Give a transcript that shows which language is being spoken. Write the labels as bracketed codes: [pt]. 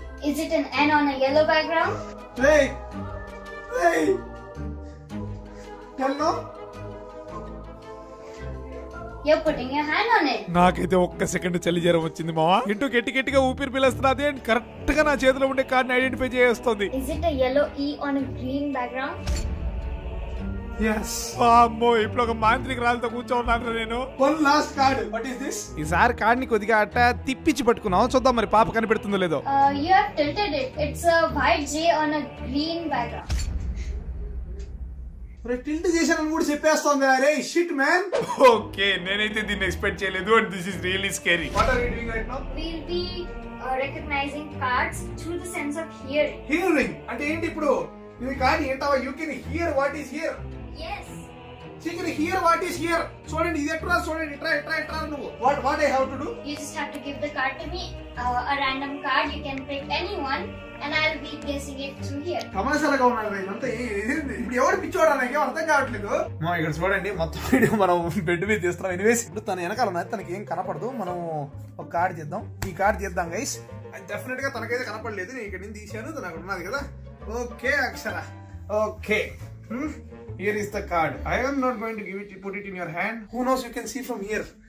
[en] Is it an N on a yellow background? Hey! Hello? You're putting your hand on it. [te] నాకైతే ఒక్క second చలి జ్వరం వచ్చింది మావా. ఇంటూ గట్టిగా ఊపిరి పీలుస్తున్నది అండ్ కరెక్ట్ గా నా చేతిలో ఉండే కార్డ్ ఐడెంటిఫై చేస్తుంది. [en] Is it a yellow E on a green background? Yes. [te] అమ్మో, ఇప్పుడు ఒక మాంత్రిక రాళ్ళతో కూర్చోన్నాను నేను. [en] One last card. What is this? [te] ఈసారి కార్డ్ ని కొద్దిగా అట్ట తిప్పించి పట్టుకున్నాం. చూద్దాం మరి పాప కనిపెడుతుందో లేదో. [en] You have tilted it. It's a white J on a green background. [te] Tilt చేశానని కూడా చెప్పేస్తోంది. అరే షిట్ మ్యాన్. ఓకే, నేనైతే దీన్ని ఎక్స్పెక్ట్ చేయలేదు [en] And this is really scary. What are you doing right now? We'll be recognizing cards through the sense of hearing. [te] Hearing అంటే ఏంటి ఇప్పుడు? ఇది card ఏంటవా? [en] You can hear what is here. Yes. She can hear what is here. [te] చూడండి ఇది ఎట్లా చూడండి. Try నువ్వు. [en] What I have to do? You just have to give the card to me. A random card. You can pick anyone and I'll be guessing it through here. [te] తమాషాగా ఉన్నాడు ఇదంతా. ఇప్పుడు ఎవరు పిచ్చోడా నాకు అర్థం కావట్లేదు. మా ఇక్కడ చూడండి మొత్తం వీడియో మనం బెడ్ మీద తీస్తున్నాం. ఎనీవేస్ ఇప్పుడు తన వెనకాల ఉన్నది, తనకి ఏం కనపడదు. మనం ఒక కార్డ్ తీద్దాం. ఈ కార్డ్ తీద్దాం గైస్. అది డెఫినెట్ గా తనకైతే కనపడలేదు. నేను ఇక్కడ నుంచి తీసాను, తను అక్కడ ఉన్నది కదా. [en] Okay Akshara. Okay. Here is the card. I am not going to put it in your hand. Who knows, you can see from here.